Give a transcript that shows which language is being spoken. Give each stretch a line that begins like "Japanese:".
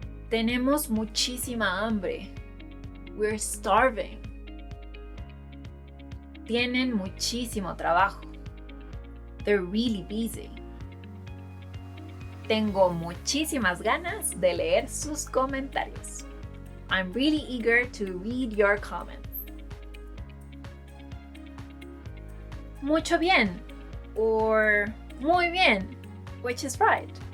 Spanish: Tenemos muchísima hambre.
English: We're starving.
Spanish: Tienen muchísimo trabajo.
English: They're really busy.
Spanish: Tengo muchísimas ganas de leer sus comentarios.
English: I'm really eager to read your comments.
Spanish: Mucho bien
English: or
Spanish: muy bien,
English: which is right.